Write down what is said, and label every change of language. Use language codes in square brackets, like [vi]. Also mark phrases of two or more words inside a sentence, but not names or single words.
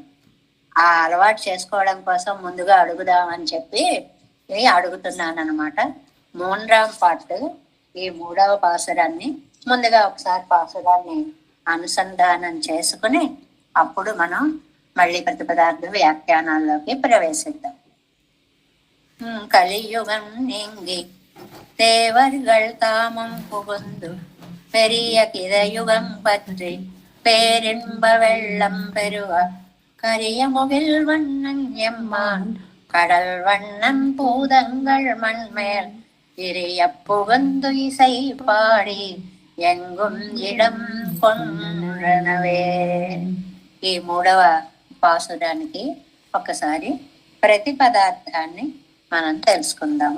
[te] ఆ అలవాటు చేసుకోవడం కోసం ముందుగా అడుగుదామని చెప్పి అడుగుతున్నాను అనమాట. 3వ పార్ట్, ఈ 3వ పాసురాన్ని ముందుగా ఒకసారి పాసురాన్ని అనుసంధానం చేసుకుని అప్పుడు మనం మళ్ళీ ప్రతిపదార్థ వ్యాఖ్యానాల్లోకి ప్రవేశిద్దాం. [ta] కలియుగం நீங்கி தேவர்கள் தாமம் புகுந்து பெரிய கிரயுகம் பற்றி பேரின்ப வெள்ளம் பெருவ கரிய முகில் வண்ணன் எம்மான் கடல் வண்ணன் பூதங்கள் மண்மேல் இரிய புகுந்து இசை பாடி எங்கும் இடம் கொண்டனவே. [te] ఈ 3వ పాసురానికి ఒకసారి ప్రతిపదార్థాన్ని మనం తెలుసుకుందాము.